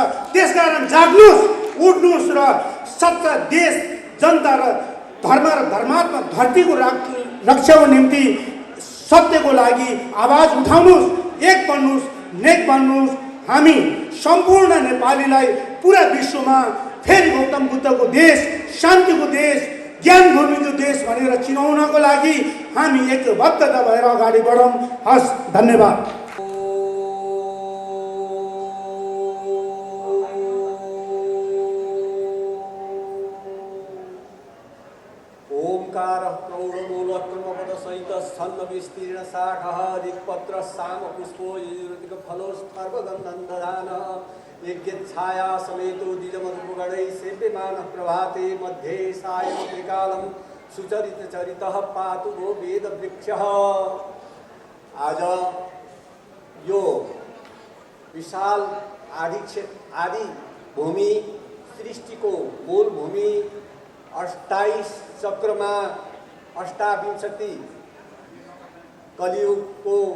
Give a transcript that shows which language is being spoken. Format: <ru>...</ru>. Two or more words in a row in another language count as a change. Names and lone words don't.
<ne>त्यसकारण जाग्नुहोस्, उठ्नुहोस् र सच्चा देश, जनता र धर्मात्मा धरतीको रक्षाको निम्ति सत्यको लागि आवाज उठाउनुहोस्, एक बन्नुहोस्, नेक बन्नुहोस्। हामी सम्पूर्ण नेपालीलाई पुरा विश्वमा फेरि गौतम बुद्धको देश, शान्तिको देश, ज्ञान भूमिको देश भनेर चिनाउनको लागि हामी एकबद्धता भएर अगाडि बढौँ। हस्, धन्यवाद।</ne> <sa>ओंकार प्रौढमूलक्रमपद सहित छन्न विस्तीर्ण शाखः दिक्पत्र साम पुष्पो युतिक फलो सर्वगन्धं दधान यज्ञछाया समेतो द्विजमधुगणै सेव्यमान प्रभाते मध्ये सायं त्रिकालं सुचरित चरितः पातु वो वेदवृक्षः।</sa> <ne>आज यो विशाल आदि भूमि सृष्टिको मूल भूमि 28 चक्रमा 28 कलियुगको</ne>